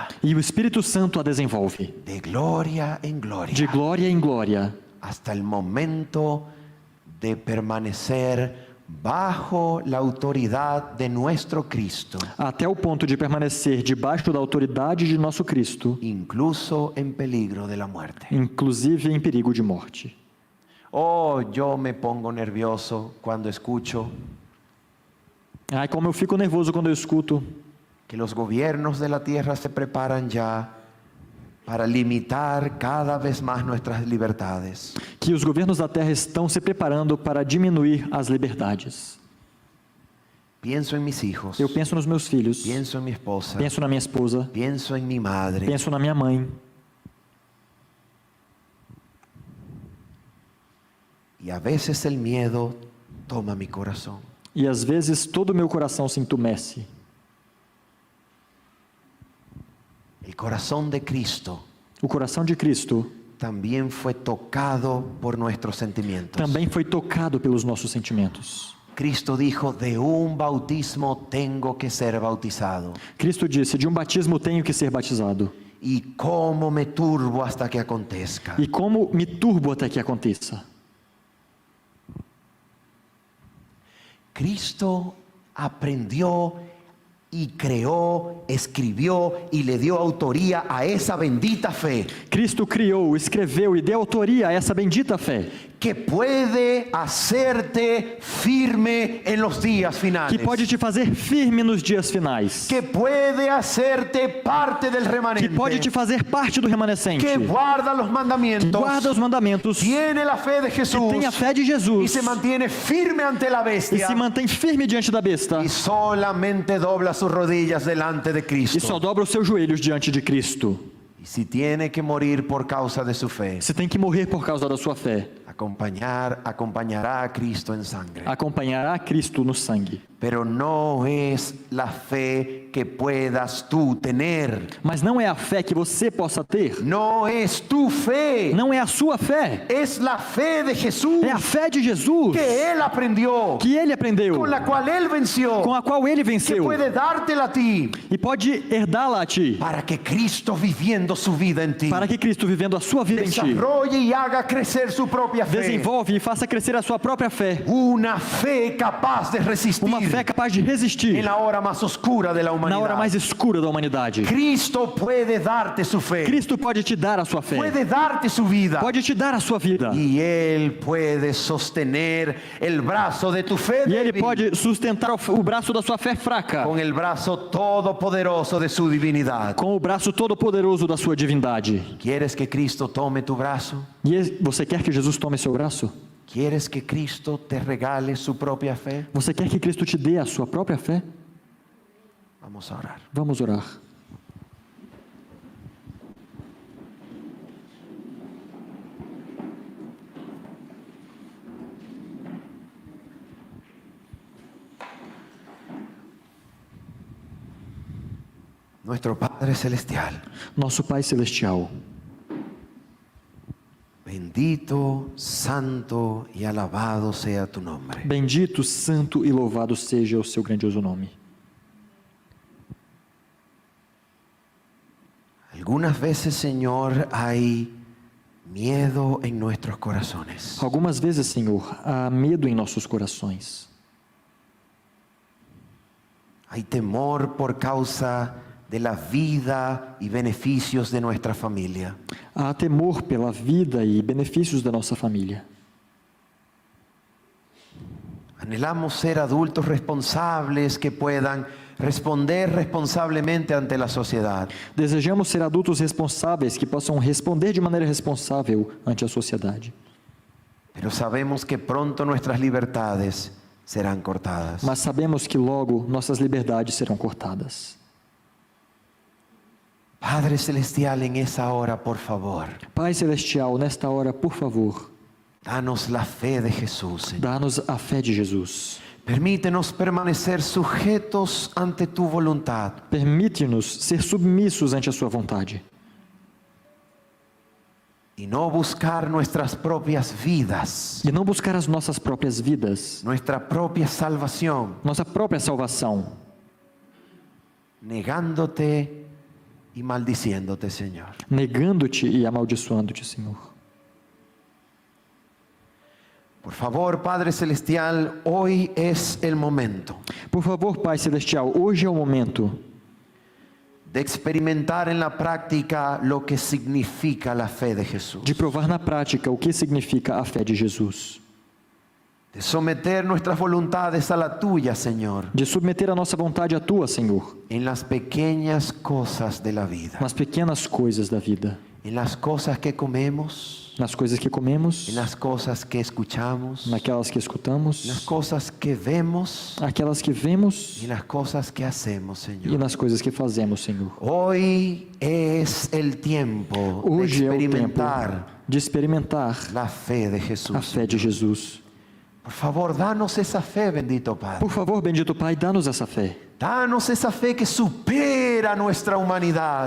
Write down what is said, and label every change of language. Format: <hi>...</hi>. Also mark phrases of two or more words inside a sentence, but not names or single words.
<pt>E o Espírito Santo a desenvolve,</pt> <es>de gloria en de gloria,</es> <pt>glória em glória,</pt> <es>hasta el momento de permanecer bajo la autoridad de nuestro Cristo,</es> <pt>até o ponto de permanecer debaixo da autoridade de nosso Cristo,</pt> <es>incluso en peligro de la muerte.</es> <pt>inclusive em perigo de morte.</pt> <es>Oh, yo me pongo nervioso cuando escucho</es> <pt>Ai, como eu fico nervoso quando eu escuto</pt> <es>que los gobiernos de la tierra se preparan ya para limitar cada vez más nuestras libertades.</es> <pt>que os governos da terra estão se preparando para diminuir as liberdades.</pt> <es>Pienso en mis hijos,</es> <pt>Eu penso nos meus filhos,</pt> <es>pienso en mi esposa,</es> <pt>penso na minha esposa,</pt> <es>pienso en mi madre.</es> <pt>penso na minha mãe.</pt> <es>Y a veces el miedo toma mi corazón.</es> <pt>E às vezes todo o meu coração se entumece.</pt> <es>El corazón de Cristo</es> <pt>O coração de Cristo</pt> <es>también fue tocado por nuestros sentimientos.</es> <pt>também foi tocado pelos nossos sentimentos.</pt> <es>Cristo dijo: de un bautismo tengo que ser bautizado.</es> <pt>Cristo disse: de um batismo tenho que ser batizado.</pt> <es>Y cómo me turbo hasta que acontezca.</es> <pt>E como me turbo até que aconteça.</pt> <es>Cristo aprendió y creó, escribió y le dio autoría a esa bendita fe</es> <pt>Cristo criou, escreveu e deu autoria a essa bendita fé,</pt> <es>que puede hacerte firme en los días finales,</es> <pt>que pode te fazer firme nos dias finais,</pt> <es>que puede hacerte parte del</es> <pt>que</pt> <es>remanente,</es> <pt>pode te fazer parte do remanescente,</pt> <es>que guarda los</es> <pt>que</pt> <es>mandamientos,</es> <pt>guarda os mandamentos,</pt> <es>que tiene la fe de Jesús</es> <pt>tem a fé de</pt> <es>y</es> <pt>Jesus</pt> <es>se mantiene firme ante la</es> <pt>e</pt> <es>bestia</es> <pt>se mantém firme diante da besta</pt> <es>y solamente dobla sus rodillas delante de</es> <pt>e</pt> <es>Cristo.</es> <pt>só dobra os seus joelhos diante de Cristo.</pt> <es>Y si tiene que morir por causa de su fe,</es> <pt>Você tem que morrer por causa da sua fé,</pt> <es>acompañará a Cristo en sangre.</es> <pt>acompanhará Cristo no sangue.</pt> <es>Pero no es la fe que puedas tú tener.</es> <pt>Mas não é a fé que você possa ter,</pt> <es>No es tu fe.</es> <pt>não é a sua fé,</pt> <es>Es la fe de Jesús</es> <pt>é a fé de Jesus</pt> <es>que Él aprendió,</es> <pt>que ele aprendeu,</pt> <es>con la cual Él venció,</es> <pt>com a qual ele</pt> <es>que</es> <pt>venceu</pt> <es>puede dártela a ti,</es> <pt>e pode herdá-la a ti,</pt> <es>para que Cristo viviendo su vida en ti,</es> <pt>para que Cristo, vivendo a sua vida em ti,</pt> <es>desarrolle y haga crecer su propia fe.</es> <pt>desenvolve e faça crescer a sua própria fé,</pt> <es>Una fe capaz de resistir</es> <pt>uma fé capaz de resistir</pt> <es>en la hora más oscura de la</es> <pt>na</pt> <es>humanidad.</es> <pt>hora mais escura da humanidade.</pt> <es>Cristo puede darte su fe,</es> <pt>Cristo pode te dar a sua fé,</pt> <es>puede darte su vida,</es> <pt>pode te dar a sua vida,</pt> <es>y Él puede sostener el brazo de tu fe</es> <pt>e ele</pt> <es>débil</es> <pt>pode sustentar o braço da sua fé fraca</pt> <es>con el brazo todopoderoso de su divinidad.</es> <pt>com o braço todo-poderoso da sua divindade.</pt> <es>¿Quieres que Cristo tome tu brazo?</es> <pt>E você quer que Jesus tome seu braço?</pt> <es>¿Quieres que Cristo te regale su propia fe?</es> <pt>Você quer que Cristo te dê a sua própria fé?</pt> <es>Vamos a orar.</es> <pt>Vamos orar.</pt> <es>Nuestro Padre Celestial,</es> <pt>Nosso Pai Celestial,</pt> <es>bendito, santo y alabado sea tu nombre.</es> <pt>bendito, santo e louvado seja o seu grandioso nome.</pt> <es>Algunas veces, Señor, hay miedo en nuestros corazones.</es> <pt>Algumas vezes, Senhor, há medo em nossos corações.</pt> <es>Hay temor por causa de la vida y beneficios de nuestra familia.</es> <pt>Há temor pela vida e benefícios da nossa família.</pt> <es>Anhelamos ser adultos responsables que puedan responder responsablemente ante la sociedad.</es> <pt>Desejamos ser adultos responsáveis que possam responder de maneira responsável ante a sociedade.</pt> <es>Pero sabemos que pronto nuestras libertades serán cortadas.</es> <pt>Mas sabemos que logo nossas liberdades serão cortadas.</pt> <es>Padre Celestial, en esa hora, por favor,</es> <pt>Pai Celestial, nesta hora, por favor,</pt> <es>danos la fe de Jesús, Señor.</es> <pt>dá-nos a fé de Jesus.</pt> <es>Permítenos permanecer sujetos ante tu voluntad.</es> <pt>Permite-nos ser submissos ante a sua vontade.</pt> <es>Y no buscar nuestras propias vidas,</es> <pt>E não buscar as nossas próprias vidas,</pt> <es>nuestra propia salvación,</es> <pt>nossa própria salvação,</pt> <es>negándote y maldiciéndote, Señor.</es> <pt>negando-te e amaldiçoando-te, Senhor.</pt> <es>Por favor, Padre Celestial, hoy es el momento</es> <pt>Por favor, Pai Celestial, hoje é o momento</pt> <es>de experimentar en la práctica lo que significa la fe de Jesús,</es> <pt>de provar na prática o que significa a fé de Jesus,</pt> <es>de someter nuestras voluntades a la tuya, Señor,</es> <pt>de submeter a nossa vontade à Tua, Senhor,</pt> <es>en las pequeñas cosas de la vida,</es> <pt>nas pequenas coisas da vida,</pt> <es>en las cosas que comemos,</es> <pt>nas coisas que comemos,</pt> <es>en las cosas que escuchamos,</es> <pt>naquelas que</pt> <es>en las</es> <pt>escutamos,</pt> <es>cosas que vemos</es> <pt>aquelas que vemos</pt> <es>y en las cosas que hacemos,</es> <pt>e</pt> <es>Señor.</es> <pt>nas coisas que fazemos, Senhor.</pt> <es>Hoy es el tiempo de</es> <pt>Hoje é o tempo</pt> <es>experimentar</es> <pt>de experimentar</pt> <es>la fe de</es> <pt>a</pt> <es>Jesús.</es> <pt>fé de Jesus.</pt> <es>Por favor, danos esa fe, bendito Padre.</es> <pt>Por favor, bendito Pai, dá-nos essa fé.</pt> <es>Danos esa fe que supera nuestra humanidad,</es>